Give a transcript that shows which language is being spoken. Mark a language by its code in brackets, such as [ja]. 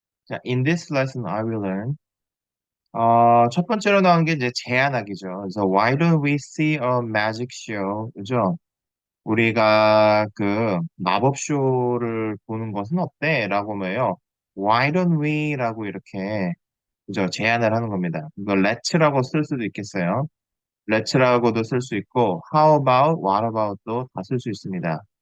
[en] 자, in this lesson I will learn. [ko] 첫 번째로 나온 게 이제 제안하기죠. 그래서 [en] why don't we see a magic show? [ko] 그죠? 우리가 그 마법 쇼를 보는 것은 어때? 라고 하면요. [en] Why don't we? [ko] 라고 이렇게 그죠? 제안을 하는 겁니다. 이거 let's라고 쓸 수도 있겠어요. let's라고도 쓸 수 있고 how about, what about도 다 쓸 수 있습니다.